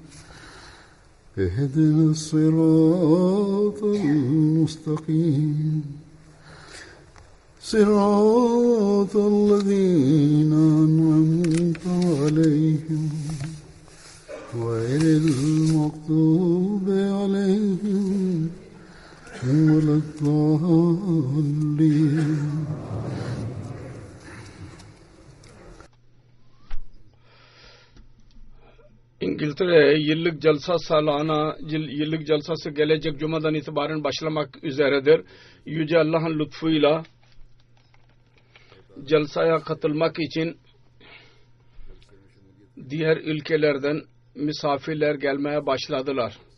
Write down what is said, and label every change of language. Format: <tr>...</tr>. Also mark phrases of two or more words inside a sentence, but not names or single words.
<ar>اهدنا الصراط المستقيم صراط الذين أنعمت عليهم غير المغضوب عليهم ولا الضالين.</ar> <tr>İngiltere yıllık celsası gelecek cumadan itibaren başlamak üzeredir. Yüce Allah'ın lütfuyla celsaya katılmak için diğer ülkelerden misafirler gelmeye başladılar.</tr>